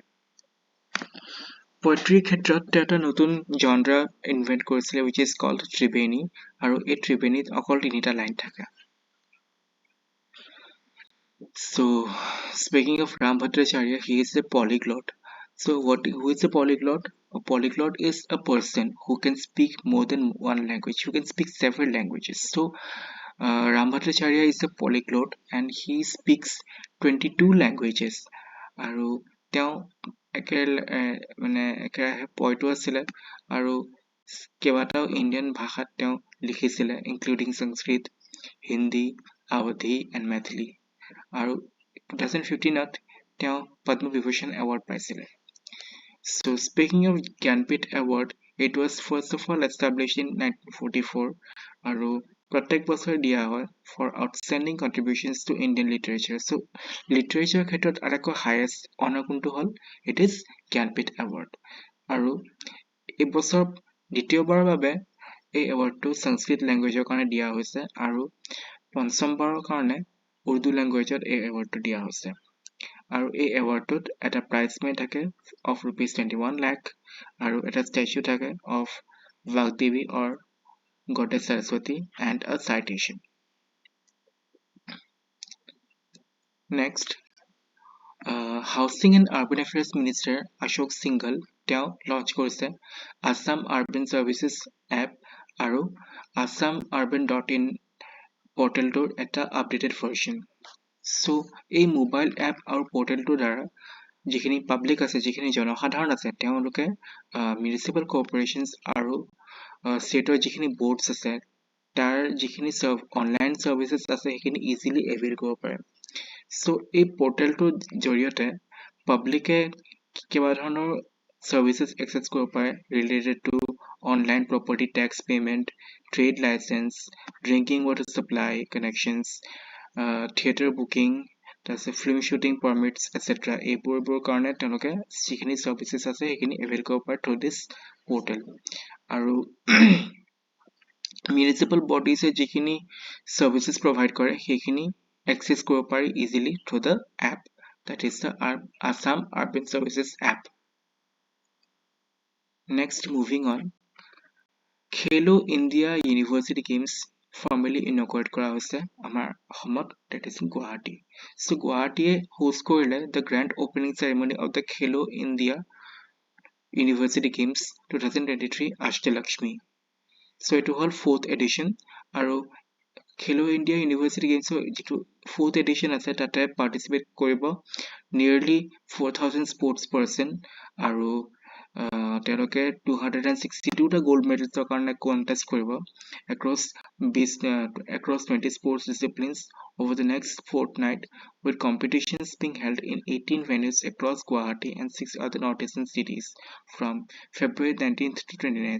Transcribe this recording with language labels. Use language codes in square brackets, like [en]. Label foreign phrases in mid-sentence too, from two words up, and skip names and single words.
[as] পোয়েট্ৰিৰ ক্ষেত্ৰত তেওঁ এটা নতুন [en] genre invent [as] কৰিছিলে [en] which is called Tribeni, [as] আৰু এই Tribeniত অকল 3টা লাইন থাকে. [en] So speaking of Rambhadracharya, he is a polyglot. So who is a polyglot? A polyglot is a person who can speak more than one language, who can speak several languages. So Rambhadracharya is a polyglot and he speaks 22 languages. [as] আৰু তেওঁ একেৰাহে পইণ্টো আছিলে আৰু কেইবাটাও ইণ্ডিয়ান ভাষাত তেওঁ লিখিছিলে [en] including Sanskrit, Hindi, Awadhi and Maithili. [as] আৰু 2015ত তেওঁ পদ্ম বিভূষণ এৱাৰ্ড পাইছিলে. [en] So speaking of Gyanpith Award, it was first of all established in 1944 [as] আৰু প্ৰত্যেক বছৰ দিয়া হয় [en] for outstanding contributions to Indian literature. [as] So literature ক্ষেত্ৰত আটাইতকৈ [en] highest honor [as] কোনটো হ'ল? [en] It is Gyanpith Award. [as] আৰু এই বছৰ দ্বিতীয়বাৰৰ বাবে এই এৱাৰ্ডটো সংস্কৃত ল্যাঙ্গুৱেজৰ কাৰণে দিয়া হৈছে আৰু পঞ্চমবাৰৰ কাৰণে উৰ্দু ল্যাঙ্গুৱেজত এই এৱাৰ্ডটো দিয়া হৈছে. আৰু এই এৱাৰ্ডটোত এটা [en] prize money [as] থাকে [en] of rupees 21 lakh [as] আৰু এটা statue থাকে [en] of Vagdevi or Goddess Saraswati and a citation. Next, Housing and Urban Affairs Minister [as] Ashok Singhal তেওঁ launch কৰিছে Assam Urban Services app আৰু assamurban.in portalটোৰ এটা [en] updated version. [as] So এই [en] mobile app [as] আৰু portalটোৰ দ্বাৰা যিখিনি পাব্লিক আছে, যিখিনি জনসাধাৰণ আছে, তেওঁলোকে [en] municipal corporations [as] আৰু ষ্টেটৰ যিখিনি বোৰ্ডছ আছে তাৰ যিখিনি [en] online services [as] আছে সেইখিনি [en] easily avail [as] কৰিব পাৰে. সো এই পোৰ্টেলটোৰ জৰিয়তে পাব্লিকে কিবা ধৰণৰ [en] services access [as] কৰিব পাৰে [en] related to online property tax payment, trade license, drinking water supply connections, theatre booking, film shooting permits, etc. [as] এইবোৰৰ কাৰণে তেওঁলোকে যিখিনি সাৰ্ভিসেস আছে সেইখিনি এভেইল কৰিব পাৰে [en] through this portal. [as] আৰু [en] municipal bodies [as] যিখিনি [en] services provide [as] কৰে সেইখিনি এক্সেস কৰিব পাৰি [en] easily through the app, that is the Assam Urban Services app. Next, moving on, Khelo India University Games formally inaugurated [as] কৰা হৈছে আমাৰ অসমত, [en] that is in Guwahati. So Guwahati host কৰিলে the grand opening ceremony of the Khelo India University Games 2023 Ashtalakshmi. So it was 4th edition আৰু Khelo India University Games যিটো fourth edition [as] আছে তাতে [en] participate কৰিব nearly 4,000 sports person [as] আৰু তেওঁলোকে 262টা [en] gold medals কাৰণে contest কৰিব across 20 sports disciplines over the next fortnight, with competitions being held in 18 venues across Guwahati and 6 other northeastern cities from February 19th to 29th.